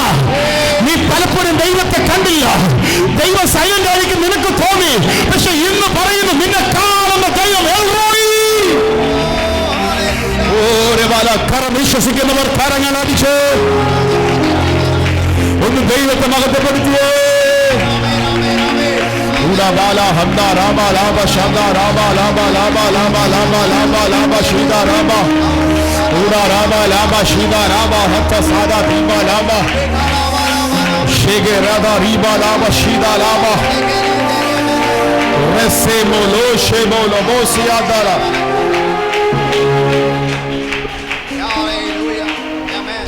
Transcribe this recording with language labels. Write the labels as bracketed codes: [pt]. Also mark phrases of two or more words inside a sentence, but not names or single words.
[ml] നീ പലപ്പോഴും ദൈവത്തെ കണ്ടില്ല, ദൈവം സൈലന്റ് ആയിരിക്കും നിനക്ക് തോന്നി, പക്ഷെ ഇന്ന് പറയുന്നു നിന്നെ കാണുന്ന ദൈവം കരം വിശ്വസിക്കുന്നവർ കരങ്ങൾ അടിച്ച് ഒന്ന് ദൈവത്തെ മഹത്വപ്പെടുത്തിയേ. Bala handa rama lama shanda rama lama lama lama lama lama lama shida rama ura rama lama shida rama hatta sada bima lama shege rada riba lama shida lama rese molo shemolo mosia dara. [en] Hallelujah. Amen.